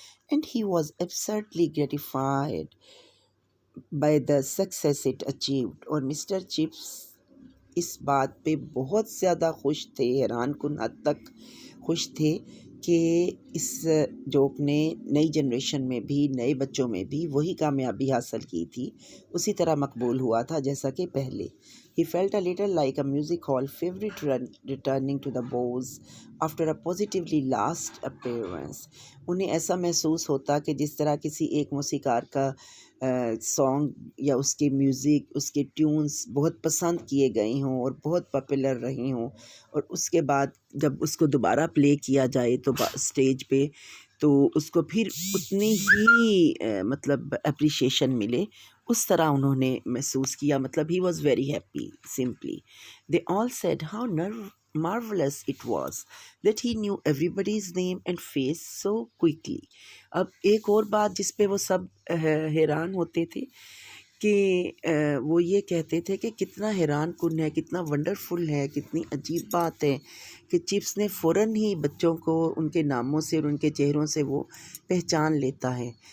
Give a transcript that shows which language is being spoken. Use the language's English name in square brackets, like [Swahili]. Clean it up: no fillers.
[English] and he was absurdly gratified by the success it achieved, [Urdu] اور mister chips اس بات پہ بہت زیادہ خوش تھے، حیران کن حد تک خوش تھے کہ اس جوک نے نئی جنریشن میں بھی، نئے بچوں میں بھی وہی کامیابی حاصل کی تھی، اسی طرح مقبول ہوا تھا جیسا کہ پہلے. [English] He felt a little like a music hall favorite returning to the bows after a positively last appearance. [Urdu] انہیں ایسا محسوس ہوتا کہ جس طرح کسی ایک موسیقار کا سانگ یا اس کے میوزک، اس کے ٹیونز بہت پسند کیے گئے ہوں اور بہت پاپولر رہے ہوں، اور اس کے بعد جب اس کو دوبارہ پلے کیا جائے تو اسٹیج پہ تو اس کو پھر اتنی ہی مطلب اپریشیشن ملے، اس طرح انہوں نے محسوس کیا. [English] مطلب he was very happy simply. They all said how marvelous it was that he knew everybody's name and face so quickly. [Urdu] اب ایک اور بات جس پہ وہ سب حیران ہوتے تھے کہ وہ یہ کہتے تھے کہ کتنا حیران کن ہے، کتنا ونڈرفل ہے، کتنی عجیب بات ہے کہ چپس نے فوراً ہی بچوں کو ان کے ناموں سے اور ان کے چہروں سے وہ پہچان لیتا ہے.